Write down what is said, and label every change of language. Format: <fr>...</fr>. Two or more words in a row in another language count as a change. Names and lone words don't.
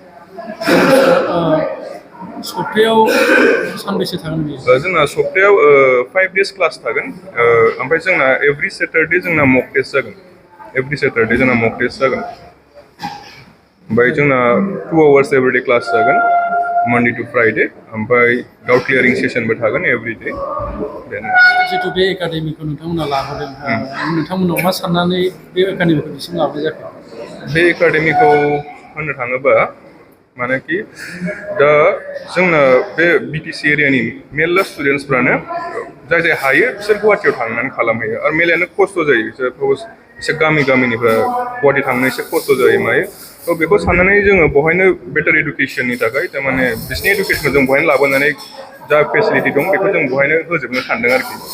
<brx>सप्तायाव सानबेसे थागोन बेयो जोंना सप्तायाव</brx> <en>5 days class</en> <brx>थागोन ओमफ्राय जोंना</brx> <en>every Saturday</en> <brx>जोंना</brx> <en>mock test</en> <brx>जागोन</brx> <en>every Saturday</en> <brx>जोंना</brx> <en>mock test</en> <brx>जागोन ओमफ्राय जोंना</brx> <en>2 hours everyday class</en> <brx>जागोन</brx> <en>Monday to Friday</en> <brx>ओमफ्राय</brx> <en>doubt clearing sessionbo</en> <brx>थागोन एभ्रिडे जितु बे एकाडेमिखौ नोंथांमोना लाबोदों नोंथांमोनाव मा साननानै बे एकाडेमिखौ बिसिम लाबोनाय जाखो बे एकाडेमिखौ होननो थाङोबा मानेकि दा जोंना बे BTC एरियानि मेरला स्टुडेन्टसफ्रानो जाय हायो बिसोर गुवाहाटियाव थांनानै खालामहैयो आरो मेलायानो खस्थ' जायो एसे गामिनिफ्राय गुवाहाटि थांनो एसे खस्थ' जायो मायो थ' बेखौ साननानै जोङो बेवहायनो</brx> <en>better educationni</en> <brx>थाखाय थारमाने बिसिनि इडुकेसनखौ जों बेवहायनो लाबोनानै जा फेसिलिटि दं बेखौ जों बेवहायनो होजोबनो सानदों आरोखि</brx>